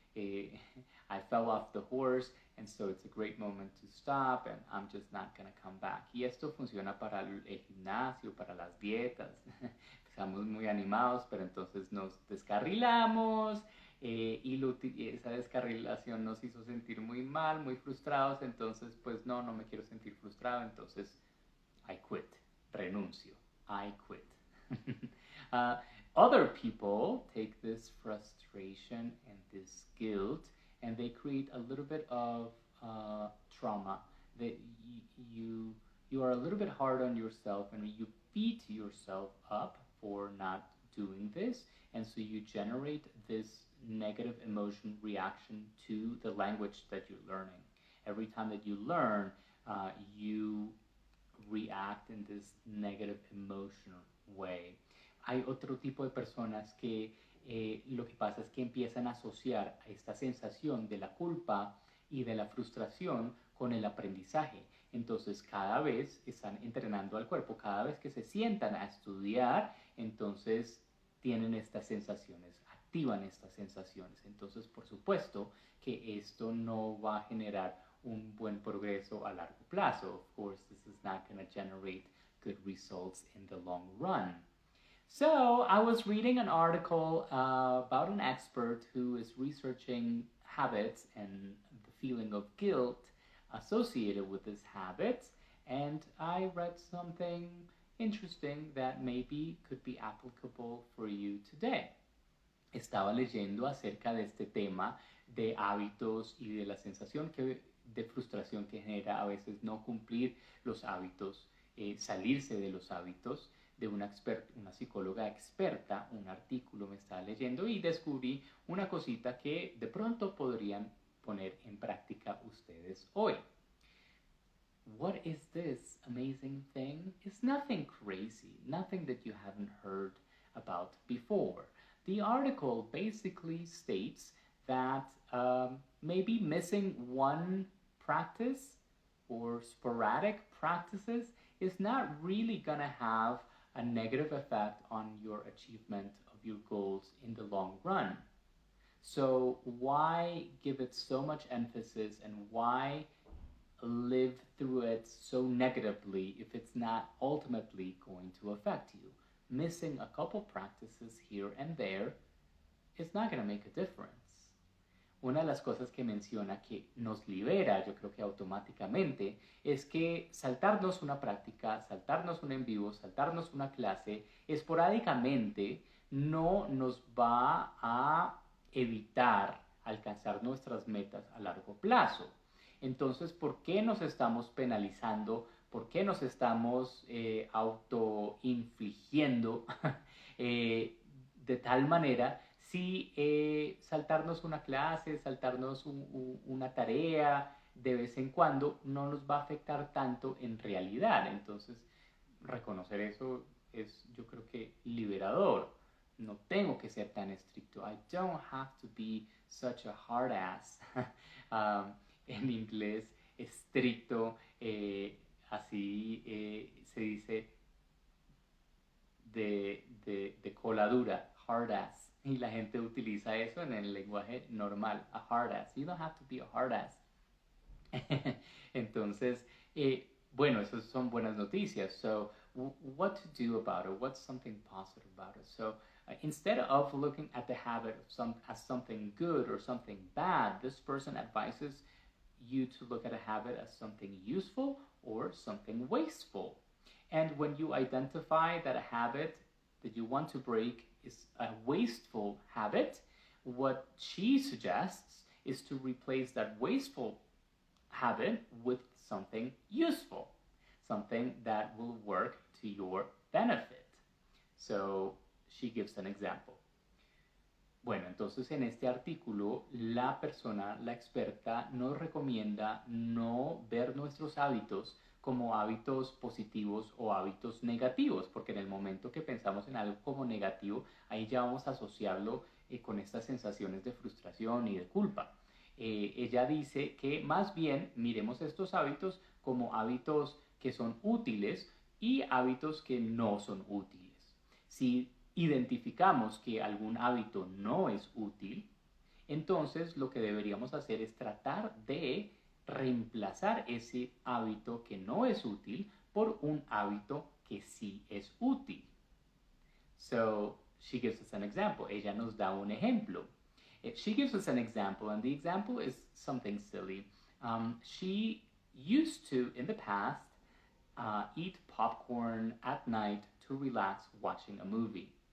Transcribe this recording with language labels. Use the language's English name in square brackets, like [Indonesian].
[English] I fell off the horse, and so it's a great moment to stop, and I'm just not going to come back. [Spanish] Y esto funciona para el gimnasio, para las dietas. Estamos muy animados, pero entonces nos descarrilamos, y esa descarrilación nos hizo sentir muy mal, muy frustrados, entonces pues no me quiero sentir frustrado, entonces [English] I quit, [Spanish] renuncio, I quit. [English] Other people take this frustration and this guilt and they create a little bit of trauma. That you are a little bit hard on yourself and you beat yourself up for not doing this, and so you generate this negative emotion reaction to the language that you're learning. Every time that you learn, you react in this negative emotional way. [Spanish] Hay otro tipo de personas que lo que pasa es que empiezan a asociar a esta sensación de la culpa y de la frustración con el aprendizaje. Entonces cada vez están entrenando al cuerpo, cada vez que se sientan a estudiar, entonces tienen estas sensaciones, activan estas sensaciones. Entonces, por supuesto que esto no va a generar un buen progreso a largo plazo. [English] Of course, this is not going to generate good results in the long run. So I was reading an article about an expert who is researching habits and the feeling of guilt associated with this habit, and I read something interesting that maybe could be applicable for you today. [Spanish] Estaba leyendo acerca de este tema de hábitos y de la sensación de frustración que genera a veces no cumplir los hábitos, salirse de los hábitos, de una psicóloga experta. Un artículo me estaba leyendo y descubrí una cosita que de pronto podrían poner en práctica ustedes hoy. [English] What is this amazing thing? It's nothing crazy, nothing that you haven't heard about before. The article basically states that maybe missing one practice or sporadic practices is not really going to have a negative effect on your achievement of your goals in the long run. So why give it so much emphasis, and why live through it so negatively if it's not ultimately going to affect you? Missing a couple practices here and there is not going to make a difference. [Spanish] Una de las cosas que menciona que nos libera, yo creo que automáticamente, es que saltarnos una práctica, saltarnos un en vivo, saltarnos una clase, esporádicamente no nos va a evitar alcanzar nuestras metas a largo plazo. Entonces, ¿por qué nos estamos penalizando? ¿Por qué nos estamos autoinfligiendo de tal manera si saltarnos una clase, saltarnos una tarea de vez en cuando no nos va a afectar tanto en realidad? Entonces, reconocer eso es, yo creo que, liberador. No tengo que ser tan estricto. [English] I don't have to be such a hard ass. [Spanish] En inglés, estricto, así se dice de cola dura, [English] hard ass. [Spanish] Y la gente utiliza eso en el lenguaje normal, [English] a hard ass. You don't have to be a hard ass. [Spanish] Entonces, bueno, esas son buenas noticias. [English] So, what to do about it? What's something positive about it? So, instead of looking at the habit as something good or something bad, this person advises you to look at a habit as something useful or something wasteful. And when you identify that a habit that you want to break is a wasteful habit, what she suggests is to replace that wasteful habit with something useful, something that will work to your benefit. So she gives an example. [Spanish] Bueno, entonces en este artículo la persona, la experta, nos recomienda no ver nuestros hábitos como hábitos positivos o hábitos negativos, porque en el momento que pensamos en algo como negativo, ahí ya vamos a asociarlo con estas sensaciones de frustración y de culpa. Ella dice que más bien miremos estos hábitos como hábitos que son útiles y hábitos que no son útiles. Si identificamos que algún hábito no es útil, entonces lo que deberíamos hacer es tratar de reemplazar ese hábito que no es útil por un hábito que sí es útil. [English] So, she gives us an example. [Spanish] Ella nos da un ejemplo. [English] She gives us an example, and the example is something silly. She used to, in the past, eat popcorn at night to relax watching a movie.